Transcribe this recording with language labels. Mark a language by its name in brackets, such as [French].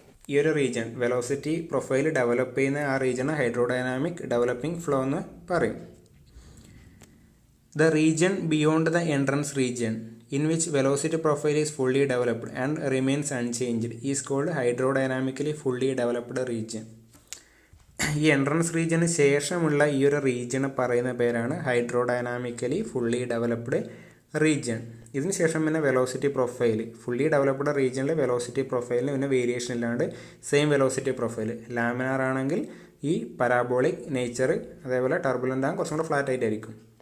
[Malayalam] ഈ ഒരു region velocity profile develop ചെയ്യുന്ന ആ റീജിയനെ ഹൈഡ്രോഡൈനാമിക് ഡെവലപ്പിംഗ് ഫ്ലോ എന്ന് പറയും. [English] The region beyond the entrance region in which velocity profile is fully developed and remains unchanged is called hydrodynamically fully developed region. [Malayalam] ഈ entrance റീജിയന് ശേഷമുള്ള ഈ ഒരു റീജിയനെ പറയുന്ന പേരാണ് ഹൈഡ്രോഡൈനാമിക്കലി ഫുള്ളി ഡെവലപ്ഡ് റീജിയൻ. ഇതിന് ശേഷം പിന്നെ velocity profile, fully developed റീജിയനിലെ velocity പ്രൊഫൈലിന് പിന്നെ വേരിയേഷൻ ഇല്ലാണ്ട് സെയിം വെലോസിറ്റി പ്രൊഫൈൽ. ലാമിനാർ ആണെങ്കിൽ ഈ പരാബോളിക് നേച്ചർ, അതേപോലെ ടർബുലൻ്റ് ആകും കുറച്ചും കൂടെ ഫ്ലാറ്റ് ആയിട്ടായിരിക്കും.